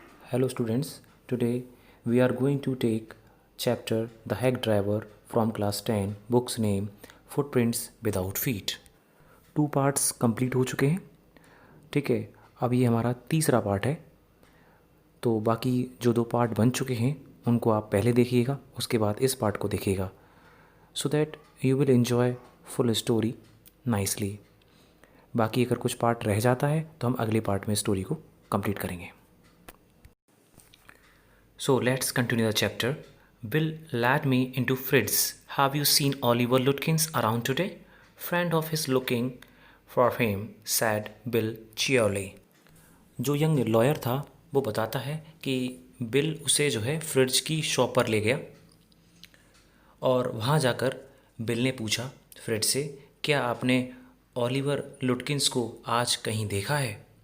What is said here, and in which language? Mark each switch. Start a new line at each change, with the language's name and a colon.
English: Hello students, today we are going to take chapter The Hack Driver from class 10, book's name Footprints Without Feet.
Hindi: 2 parts complete हो चुके हैं. ठीक है, अब ये हमारा तीसरा पार्ट है. तो बाकी जो 2 पार्ट बन चुके हैं उनको आप पहले देखिएगा, उसके बाद इस पार्ट को देखिएगा,
English: So that you will enjoy full story nicely.
Hindi: बाकी अगर कुछ पार्ट रह जाता है तो हम अगले पार्ट में स्टोरी को कंप्लीट करेंगे.
English: So let's continue the chapter. Bill led me into Fritz. Have you seen Oliver Lutkins around today? Friend of his looking for him, said Bill cheerily.
Hindi: जो यंग लॉयर था वो बताता है कि bill उसे जो है फ्रिड्ज की शॉप पर ले गया और वहाँ जाकर बिल ने पूछा फ्रिड्ज से, क्या आपने ओलिवर लुटकिंस को आज कहीं देखा है?